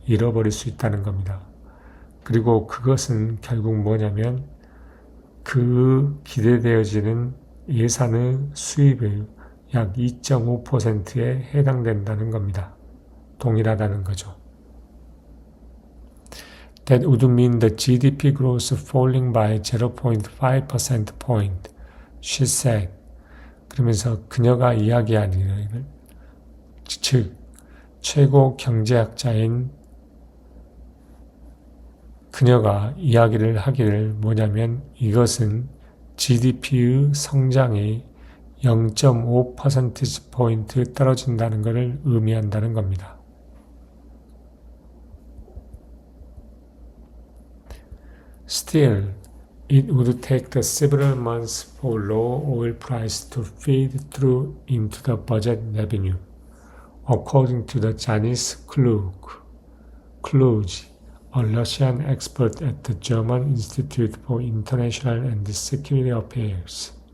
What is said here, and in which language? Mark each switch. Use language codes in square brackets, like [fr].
[ko] 잃어버릴 수 있다는 겁니다. 그리고 그것은 결국 뭐냐면 그 기대되어지는 예산의 수입의 약 2.5%에 해당된다는 겁니다. 동일하다는 거죠. [en] That would mean the GDP growth falling by 0.5 percent point, she said. [ko] 그러면서 그녀가 이야기하기를, 즉 최고 경제학자인 그녀가 이야기를 하기를 뭐냐면 이것은 GDP의 성장이 0.5%포인트 떨어진다는 것을 의미한다는 겁니다. [en] Still, it would take several months for low oil price to feed through into the budget revenue, according to the Janis Kluge, a Russian expert at the German Institute for International and Security Affairs.